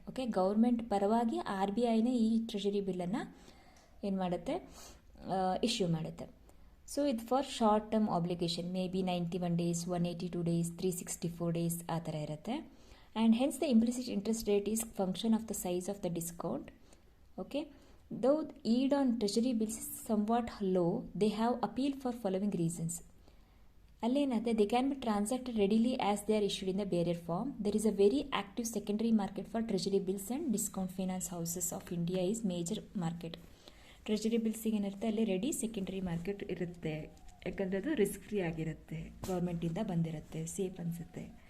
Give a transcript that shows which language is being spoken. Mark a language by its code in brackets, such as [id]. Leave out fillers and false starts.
[kn] Okay, government ಪರವಾಗಿ RBIನೇ ಈ treasury ಬಿಲ್ಲನ್ನು ಏನು ಮಾಡುತ್ತೆ, ಇಶ್ಯೂ ಮಾಡುತ್ತೆ. [en] so [kn] ಇದು [en] for short term obligation, may be 91 days, 182 days, 364 days [kn] ಆ ಥರ ಇರುತ್ತೆ. [en] And hence the implicit interest rate is function of the size of the discount. Okay, though yield on treasury bills is somewhat low, they have appealed for following reasons. [kn] ಅಲ್ಲೇನಾದರೆ [en] They can be transacted readily as they are issued in the bearer form. There is a very active secondary market for treasury bills and discount finance houses of India is major market. [kn] Treasury ಬಿಲ್ಸಿಗೆ ಏನಿರುತ್ತೆ, ಅಲ್ಲಿ ready secondary market ಇರುತ್ತೆ, ಯಾಕಂದರೆ ಅದು risk free ಆಗಿರುತ್ತೆ, ಗೌರ್ಮೆಂಟಿಂದ ಬಂದಿರುತ್ತೆ, safe ಅನಿಸುತ್ತೆ.